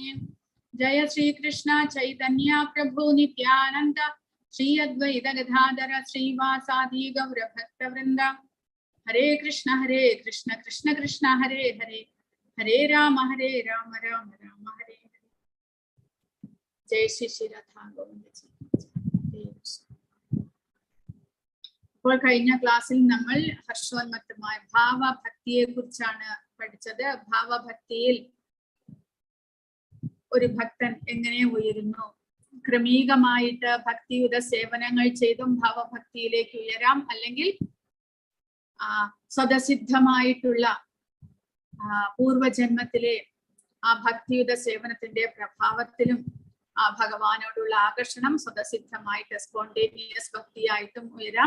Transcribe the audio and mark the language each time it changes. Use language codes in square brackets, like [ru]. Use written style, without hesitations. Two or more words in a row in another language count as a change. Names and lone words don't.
[sa] Jaya Shri Krishna Chaitanya Prabhu Nityananda Shri Advaita Gadadhara Shri Vasadi Gaura Bhakta Vrinda. Hare Krishna Krishna Krishna Hare Hare Hare Rama Rama Rama Hare Hare. Jai Shri Shri Radha Govinda Ji. [ml] ഇപ്പോൾ കഴിഞ്ഞ ക്ലാസ്സിൽ നമ്മൾ ഹർഷോന്മത്തമായ ഭാവഭക്തിയെ കുറിച്ചാണ് പഠിച്ചത്. ഭാവഭക്തിയിൽ ഒരു ഭക്തൻ എങ്ങനെ ഉയരുന്നു, ക്രമീകമായിട്ട് ഭക്തിയുത സേവനങ്ങൾ ചെയ്തും ഭാവഭക്തിയിലേക്ക് ഉയരാം, അല്ലെങ്കിൽ സ്വതസിദ്ധമായിട്ടുള്ള പൂർവജന്മത്തിലെ ആ ഭക്തിയുത സേവനത്തിന്റെ പ്രഭാവത്തിലും ആ ഭഗവാനോടുള്ള ആകർഷണം സ്വതസിദ്ധമായിട്ട് സ്പോണ്ടേനിയസ് ഭക്തിയായിട്ടും ഉയരാം.